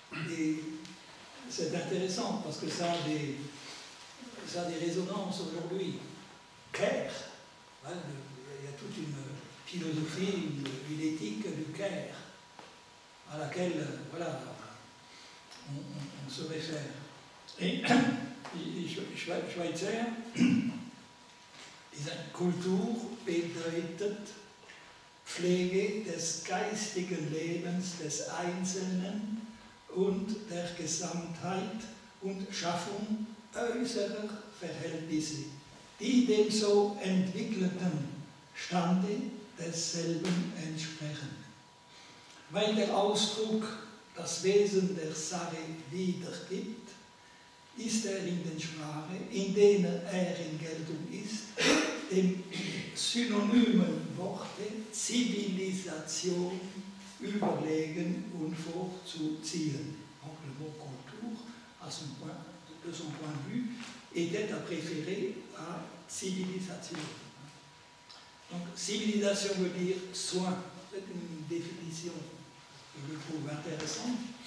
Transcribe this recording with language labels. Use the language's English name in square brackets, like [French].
[French] Et c'est intéressant parce que ça a des résonances aujourd'hui. Care, hein, il y a toute une philosophie, une éthique du care à laquelle voilà, on se réfère. Et Schweitzer disait [German] Kultur bedeutet Pflege des geistigen Lebens des Einzelnen und der Gesamtheit und Schaffung äußerer Verhältnisse, die dem so entwickelten Stande desselben entsprechen. Weil der Ausdruck das Wesen der Sache wiedergibt, ist er in den Sprache, in denen er in Geltung ist, dem synonymen Worte Zivilisation überlegen und vorzuziehen. [French] Donc le mot culture, de son point de vue, était à préférer à civilisation. Donc civilisation veut dire soin, c'est une définition que je trouve intéressante.